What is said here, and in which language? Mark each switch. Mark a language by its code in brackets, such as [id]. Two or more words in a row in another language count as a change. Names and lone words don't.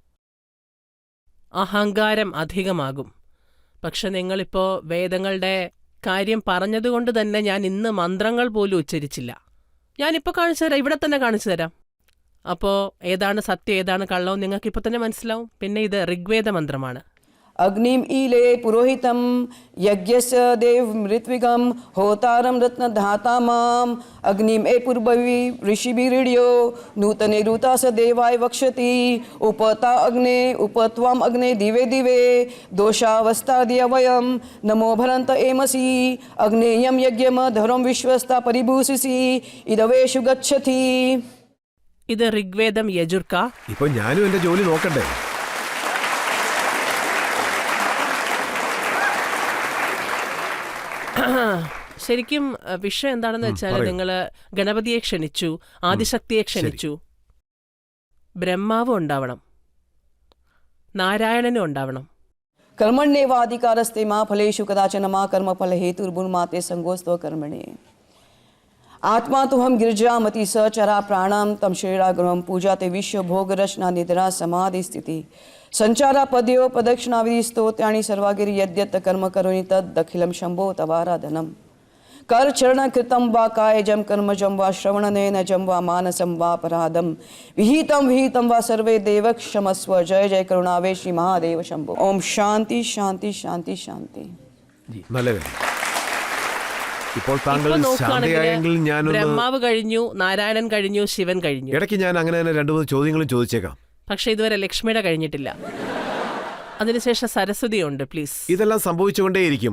[ml] അഹങ്കാരം അധികമാകും. പക്ഷെ നിങ്ങളിപ്പോ വേദങ്ങളുടെ കാര്യം പറഞ്ഞതുകൊണ്ട് തന്നെ ഞാൻ ഇന്ന് മന്ത്രങ്ങൾ പോലും ഉച്ചരിച്ചില്ല. ഞാനിപ്പോൾ കാണിച്ചു തരാം, ഇവിടെ തന്നെ കാണിച്ചു തരാം. അപ്പോൾ ഏതാണ് സത്യം ഏതാണ് കള്ളവും നിങ്ങൾക്കിപ്പോൾ തന്നെ മനസ്സിലാവും. പിന്നെ ഇത് ഋഗ്വേദ മന്ത്രമാണ്. [sa] अग्निम ईले पुरोहितम यज्ञस्य देव मृत्विगम होतारम रत्नधातामाम अग्निम ए पूर्ववी ऋषिभिरीड्यो नूतने ऋतास देवाय वक्षति उपता अग्ने उपत्वाम अग्ने दिवे दिवे दोषावस्थादिय वयम नमो भरंत एमसि अग्नेयम यज्ञम धर्म विश्वस्ता परिभूषिसि इदवेषु गच्छति. [ml] ഇത് ഋഗ്വേദം യജുർക്ക. ഇപ്പൊ ഞാനും എന്റെ ജോലി നോക്കണ്ടേ? ശരിക്കും വിഷയം എന്താണെന്ന് വെച്ചാൽ നിങ്ങള് ഗണപതിയെ ക്ഷണിച്ചു, ആദിശക്തിയെ ക്ഷണിച്ചു, ബ്രഹ്മാവും ഉണ്ടാവണം, നാരായണനും ഉണ്ടാവണം. [sa] कर्मण्येवाधिकारस्ते मा फलेषु कदाचन मा कर्मफल हेतुर्भुर्माते संगोस्त्व कर्मणे आत्मा तो हम गिरजामति स चरा प्राणम तम श्रीरागृहम पूजा ते विश्व भोग रचना निद्रा समाधि स्थिति संचारा पदयो प्रदक्षिणा विधि स्तोत्राणि सर्वागिरि यद्यत् कर्म करोनि तद् अखिलं शंभो तवाराधनम कर चरण कृतं वा कायजम कर्मजम वा श्रवणनयनजम वा मानसम वा अपराधम विहितं वा सर्वे देव क्षमस्व. जय जय करुणावे श्री महादेव शंभो. ओम शांति शांति शांति शांति. [ml] നല്ലത്. ഇപ്പോൾ താങ്കൾ ശാന്തയായെങ്കിൽ ഞാനൊന്ന് ബ്രഹ്മാവ് കഴിഞ്ഞു, നാരായണൻ കഴിഞ്ഞു, ശിവൻ കഴിഞ്ഞു. ഇടയ്ക്ക് ഞാൻ അങ്ങനെ തന്നെ 2-3 ചോദ്യങ്ങളും ചോദിച്ചേക്കാം. പക്ഷെ ഇതുവരെ ലക്ഷ്മിയുടെ കഴിഞ്ഞിട്ടില്ല. അതിനുശേഷം സരസ്വതിയുണ്ട്. പ്ലീസ്. ഇതെല്ലാം സംഭവിച്ചുകൊണ്ടേയിരിക്കും.